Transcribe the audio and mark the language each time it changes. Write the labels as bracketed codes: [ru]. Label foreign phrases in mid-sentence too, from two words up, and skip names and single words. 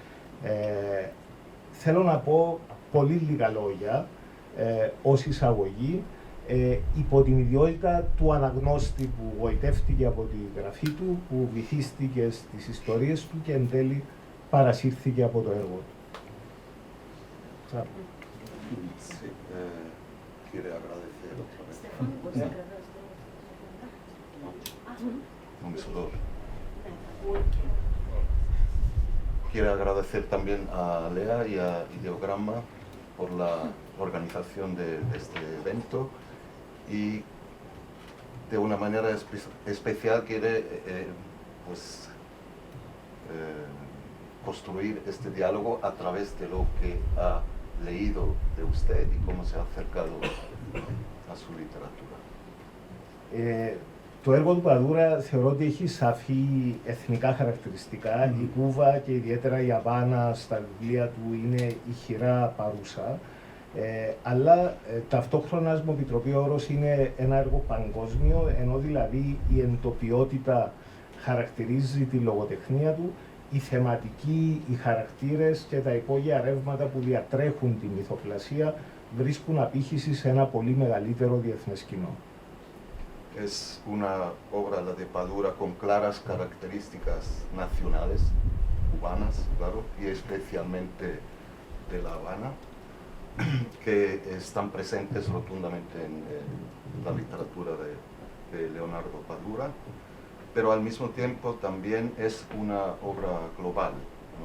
[el] Θέλω να πω πολύ λίγα λόγια ως εισαγωγή υπό την ιδιότητα του αναγνώστη που γοητεύτηκε από τη γραφή του, που βυθίστηκε στις ιστορίες του και εν τέλει παρασύρθηκε από το έργο του. [es] Sí, quiere agradecer otra vez. Quiere agradecer también a Lea y a Ideogramma por la organización de este evento y de una manera especial quiere construir este diálogo a través de lo que ha leído de usted y cómo se ha acercado a su literatura. [el] Το έργο του Παδούρα θεωρώ ότι έχει σαφή εθνικά χαρακτηριστικά. Η Κούβα και ιδιαίτερα η Αβάνα στα βιβλία του είναι ηχηρά παρούσα. Αλλά ταυτόχρονα, ας μου επιτροπεί ο όρος, είναι ένα έργο παγκόσμιο, ενώ δηλαδή η εντοπιότητα χαρακτηρίζει τη λογοτεχνία του, η θεματική, οι χαρακτήρες και τα υπόγεια ρεύματα που διατρέχουν τη μυθοπλασία βρίσκουν απήχηση σε ένα πολύ μεγαλύτερο διεθνές κοινό. [es] Es una obra, la de Padura, con claras características nacionales, cubanas, claro, y especialmente de La Habana, que están presentes rotundamente en la literatura de Leonardo Padura, pero al mismo tiempo también es una obra global, ¿no?